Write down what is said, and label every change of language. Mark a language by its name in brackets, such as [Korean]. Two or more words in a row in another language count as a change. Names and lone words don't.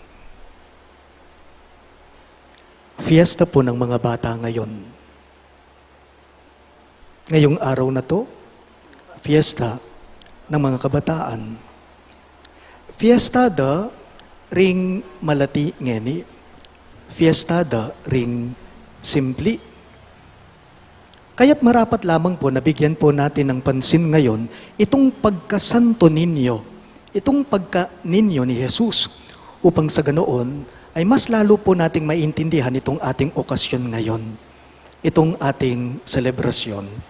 [Filipino] Fiesta po ng mga bata ngayon. Ngayong araw na to, fiesta ng mga kabataan. [Pampanga] Fiestada ring malati ngeni. Fiestada ring simpli. [Filipino] Kaya't marapat lamang po na bigyan po natin ng pansin ngayon itong pagka-Santo Niño, itong pagka-ninyo ni Jesus, upang sa ganoon ay mas lalo po nating maintindihan itong ating okasyon ngayon, itong ating selebrasyon.